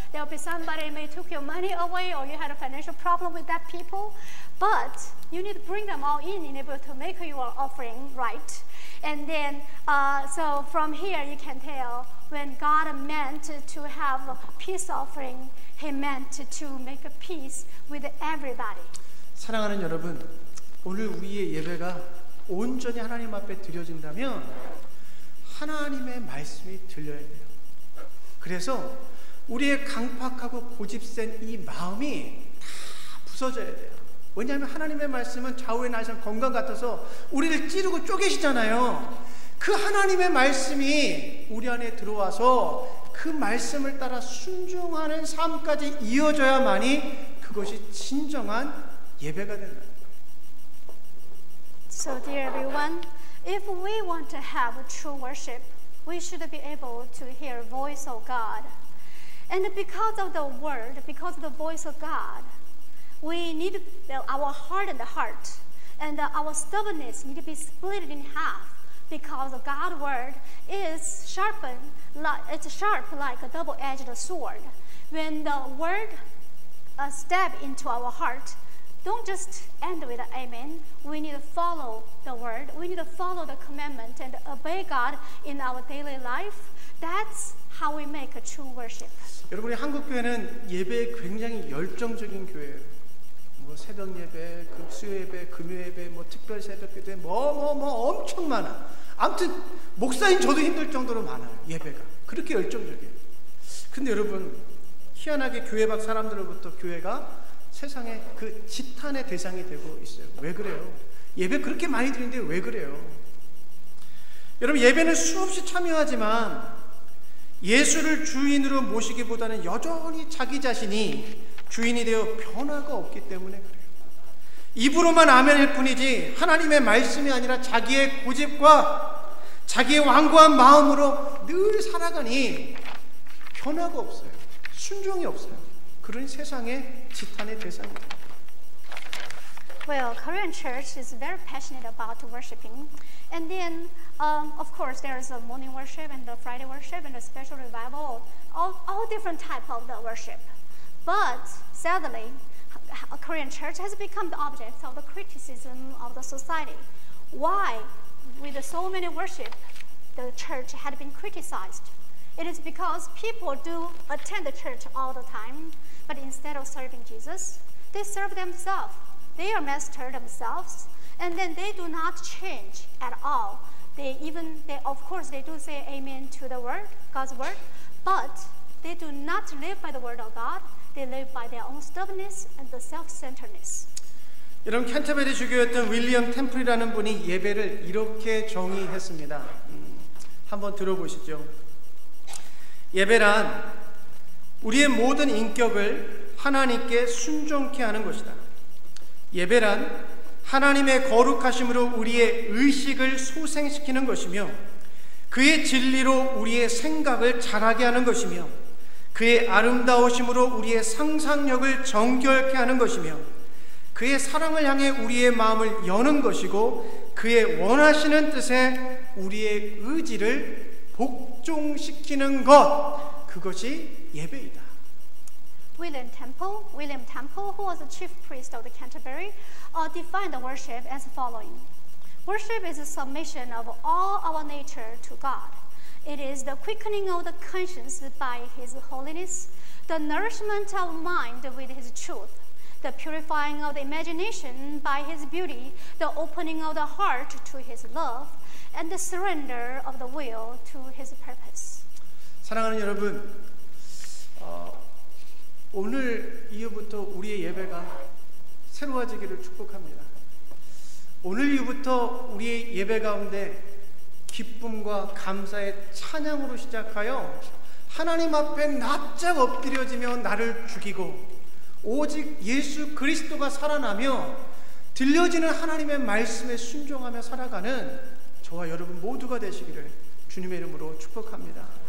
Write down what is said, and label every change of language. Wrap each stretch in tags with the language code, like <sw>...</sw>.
<en>There will be somebody may took your money away, or you had a financial problem with that people. But you need to bring them all in able to make your offering right. And then, so from here you can tell when God meant to have a peace offering, He meant to make a peace with everybody.</en> <ko>사랑하는 여러분, 오늘 우리의 예배가 온전히 하나님 앞에 드려진다면 하나님의 말씀이 들려야 돼요. 그래서 우리의 강팍하고 고집센 이 마음이 다 부서져야 돼요. 왜냐하면 하나님의 말씀은 좌우의 날선 건강 같아서 우리를 찌르고 쪼개시잖아요. 그 하나님의 말씀이 우리 안에 들어와서 그 말씀을 따라 순종하는 삶까지 이어져야만이 그것이 진정한 예배가 된다.</ko> <en>So dear everyone, if we want to have true worship, we should be able to hear the voice of God. And because of the word, because of the voice of God, we need our heart and our stubbornness need to be split in half, because God's word is sharpened, it's sharp like a double-edged sword. When the word stab into our heart, don't just end with amen. We need to follow the word. We need to follow the commandment and obey God in our daily life. That's how we make a true worship.</en> <ko>여러분이 한국 교회는 예배에 굉장히 열정적인 교회예요. 뭐 새벽 예배, 수요 예배, 금요 예배, 뭐 특별 새벽 기도, 뭐 엄청 많아. 아무튼 목사인 저도 힘들 정도로 많아요. 예배가 그렇게 열정적이에요. 근데 여러분 희한하게 교회 밖 사람들로부터 교회가 세상에 그 지탄의 대상이 되고 있어요. 왜 그래요? 예배 그렇게 많이 드리는데 왜 그래요? 여러분 예배는 수없이 참여하지만 예수를 주인으로 모시기보다는 여전히 자기 자신이 주인이 되어 변화가 없기 때문에 그래요. 입으로만 아멘일 뿐이지 하나님의 말씀이 아니라 자기의 고집과 자기의 완고한 마음으로 늘 살아가니 변화가 없어요. 순종이 없어요. 그런 세상의 지탄의 대상입니다.</ko> <en>Well, Korean church is very passionate about worshiping. And then, of course, there is a morning worship and the Friday worship and a special revival, all different type of the worship. But sadly, a Korean church has become the object of the criticism of the society. Why, with so many worship, the church had been criticized? It is because people do attend the church all the time, but instead of serving Jesus, they serve themselves. They are master themselves, and then they do not change at all. They of course, they do say amen to the word, God's word, but they do not live by the word of God. They live by their own stubbornness and the self-centeredness.</en> <ko>여러분 캔터베리 주교였던 윌리엄 템플이라는 분이 예배를 이렇게 정의했습니다. 한번 들어보시죠. 예배란 우리의 모든 인격을 하나님께 순종케 하는 것이다. 예배란 하나님의 거룩하심으로 우리의 의식을 소생시키는 것이며 그의 진리로 우리의 생각을 자라게 하는 것이며 그의 아름다우심으로 우리의 상상력을 정결케 하는 것이며 그의 사랑을 향해 우리의 마음을 여는 것이고 그의 원하시는 뜻에 우리의 의지를 복종시키는 것, 그것이 예배이다.</ko> <en>William Temple, who was the chief priest of the Canterbury, defined the worship as following. Worship is a submission of all our nature to God. It is the quickening of the conscience by His holiness, the nourishment of mind with His truth, the purifying of the imagination by His beauty, the opening of the heart to His love, and the surrender of the will to His purpose.</en> <ko>사랑하는 여러분, 오늘 이후부터 우리의 예배가 새로워지기를 축복합니다. 오늘 이후부터 우리의 예배 가운데 기쁨과 감사의 찬양으로 시작하여 하나님 앞에 납작 엎드려지며 나를 죽이고 오직 예수 그리스도가 살아나며 들려지는 하나님의 말씀에 순종하며 살아가는 저와 여러분 모두가 되시기를 주님의 이름으로 축복합니다.</ko>